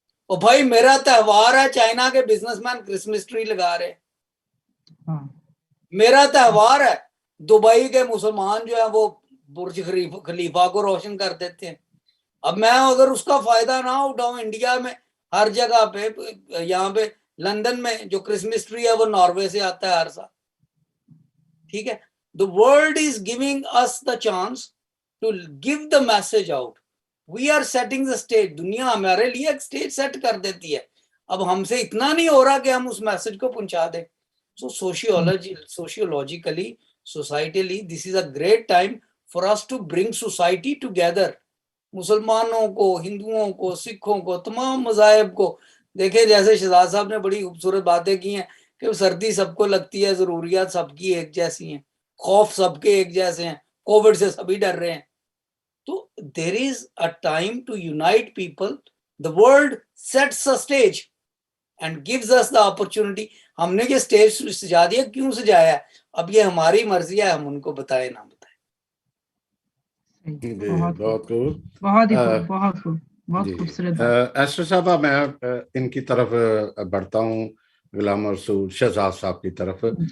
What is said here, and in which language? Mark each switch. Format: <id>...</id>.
<ur>اور بھائی میرا تہوار ہے، چائنا کے بزنس مین کرسمس ٹری لگا رہے، میرا تہوار ہے، دبئی کے مسلمان جو ہیں وہ برج خلیفہ کو روشن کر دیتے ہیں. اب میں اگر اس کا فائدہ نہ اٹھاؤں، انڈیا میں ہر جگہ پہ، یہاں پہ لندن میں جو کرسمس ٹری ہے وہ ناروے سے آتا ہے ہر سال، ٹھیک ہے.</ur> <en>The world is giving us the chance to give the message out. We are setting the stage.</en> <ur>دنیا ہمارے لیے ایک سٹیج سیٹ کر دیتی ہے. اب ہم سے اتنا نہیں ہو رہا کہ ہم اس میسج کو پہنچا دیں.</ur> <en>So sociologically, societally, this is a great time for us to bring society together.</en> <ur>مسلمانوں کو, ہندوؤں کو, سکھوں کو, تمام مذاہب کو. دیکھیں جیسے شہزاد صاحب نے بڑی خوبصورت باتیں کی ہیں کہ سردی سب کو لگتی ہے, ضروریات سب کی ایک جیسی ہیں, خوف سب کے ایک جیسے ہیں, کووڈ سے سبھی ڈر رہے ہیں.</ur> <en>تو there is a time to unite people. The world sets a stage and gives us the opportunity.</en> <ur>ہم نے یہ سٹیج سجا دیا, کیوں سجایا ہے, اب یہ ہماری مرضی ہے, ہم ان کو بتائیں نہ بتائیں. بہت خوب, بہت خوبصورت. ایسٹر صاحبہ, میں ان کی طرف بڑھتا ہوں, غلام رسول شہزاد صاحب کی طرف.</ur>